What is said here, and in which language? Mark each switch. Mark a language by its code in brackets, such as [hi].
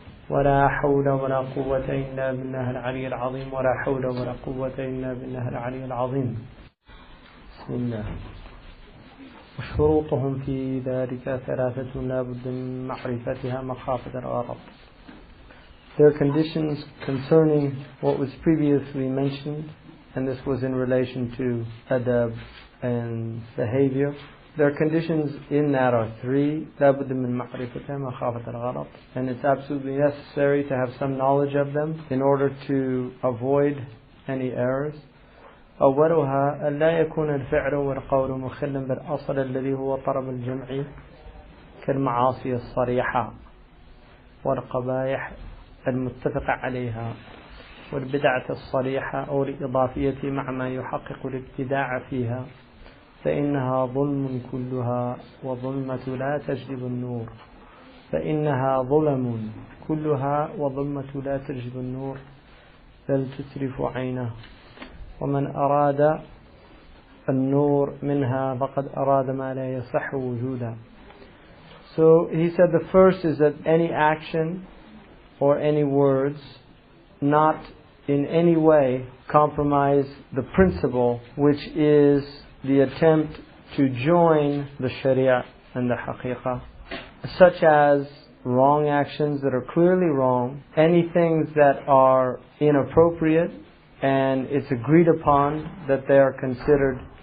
[ar] ولا حول ولا قوة إلا بالله العلي العظيم. ولا حول ولا قوة إلا بالله العلي العظيم. بسم الله. وشروطهم في ذلك ثلاثة لا بد من معرفتها مخافة الغرض. [en] There are conditions concerning what was previously mentioned, and this was in relation to adab and behavior. There are conditions in that are three. [ar] لا بد من معرفتها مخافة الغلط, [en] and it's absolutely necessary to have some knowledge of them in order to avoid any errors. [ar] أولها أن لا يكون الفعل والقول مخلا بالأصل الذي هو طلب الجمع كالمعاصي الصريحة والقبائح المتفق عليها والبدعة الصريحة أو الإضافية مع ما يحقق الابتداع فيها، فإنها ظلم كلها وظلمة لا تجلب النور. فإنها ظلم كلها وظلمة لا تجلب النور بل تترف عينه. ومن أراد النور منها فقد أراد ما لا يصح وجودا. [en] So he said the first is that any action or any words not in any way compromise the principle, which is the attempt to join the Sharia and the Haqiqah, such as wrong actions that are clearly wrong, any things that are inappropriate and it's agreed upon that they are considered